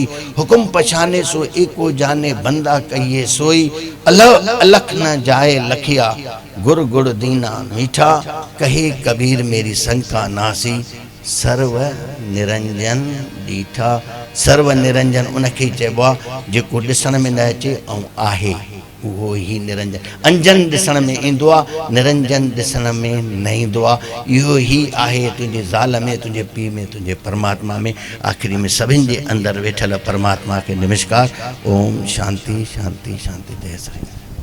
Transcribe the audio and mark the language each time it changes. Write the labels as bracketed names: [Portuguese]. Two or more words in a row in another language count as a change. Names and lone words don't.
[Hindi] हुक्म पछाने सो एको जाने, बंदा कहिए सोई। अलग अलख न जाए लखिया, गुर गुड़ दीना मीठा। कहे कबीर मेरी शंका नासी, सर्व निरंजन डीठा। [Sindhi] सर्व निरंजन उनखे चइबो आहे जेको ॾिसण में न अचे ऐं आहे उहो ही निरंजन। अंजन ॾिसण में ईंदो आहे, निरंजन ॾिसण में न ईंदो आहे। इहो ही आहे तुंहिंजे ज़ाल में, तुंहिंजे पीउ में, तुंहिंजे परमात्मा में। आख़िरी में सभिनि जे अंदरि वेठल परमात्मा खे नमस्कार। [Hindi] ओम शांति शांति शांति। जय श्री